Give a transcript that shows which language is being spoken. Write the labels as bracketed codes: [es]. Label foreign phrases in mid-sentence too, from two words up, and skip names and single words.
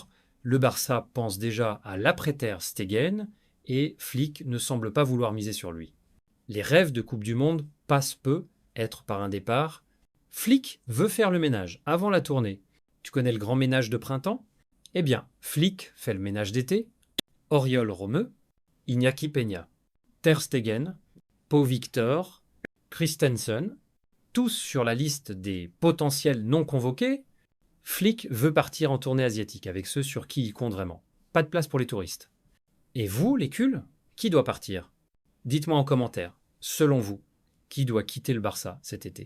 [fr] Le Barça pense déjà à l'après-Ter Stegen et Flick ne semble pas vouloir miser sur lui. Les rêves de Coupe du Monde passent peu, être par un départ. Flick veut faire le ménage avant la tournée. Tu connais le grand ménage de printemps? Eh bien, Flick fait le ménage d'été. Oriol Romeu, Iñaki Peña, Ter Stegen, Pau Victor, Christensen, tous sur la liste des potentiels non convoqués. Flick veut partir en tournée asiatique avec ceux sur qui il compte vraiment. Pas de place pour les touristes. Et vous, les culs, qui doit partir? Dites-moi en commentaire, selon vous, qui doit quitter le Barça cet été?